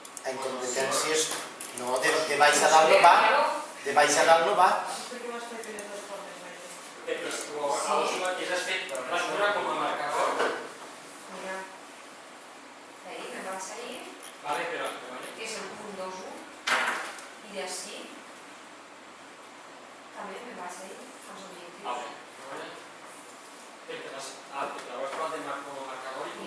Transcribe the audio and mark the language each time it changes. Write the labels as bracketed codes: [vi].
[ca] En competències, no, de baix a dalt no va, de baix a dalt no va. Per què ho has fet de les dues formes, Maite? Perquè si has fet l'escura com a marcador. [es] Mira. Ahí me vas a ir, [ca] Vale, però... [es] que es el punto 2, y de así también me vas a ir a los objetivos. [ca] Vale. Perquè la vas provar de marcador i